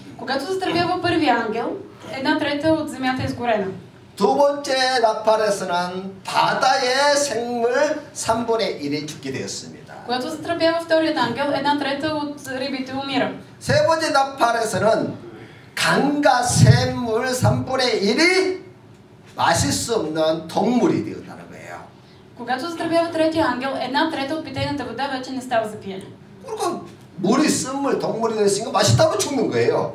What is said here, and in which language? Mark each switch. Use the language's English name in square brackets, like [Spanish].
[Bulgarian] Когато затръбява първи ангел, 1/3 от земята е изгорена. [Korean] 두 번째 나팔에서는 바다의 생물 3분의 1이 죽게 되었습니다. [Bulgarian] Когато затръбява вторият ангел, 1/3 от рибите умира. [Korean] 세 번째 나팔에서는 강과 샘물 3분의 1이 마실 수 없는 동물이 되었다는 거예요. [Bulgarian] Когато затръбява третия ангел, 1/3 от питейната вода вече не става за пиене. [Korean] 그러니까 물이 씀물 동물이 됐으니까 맛있다고 죽는 거예요.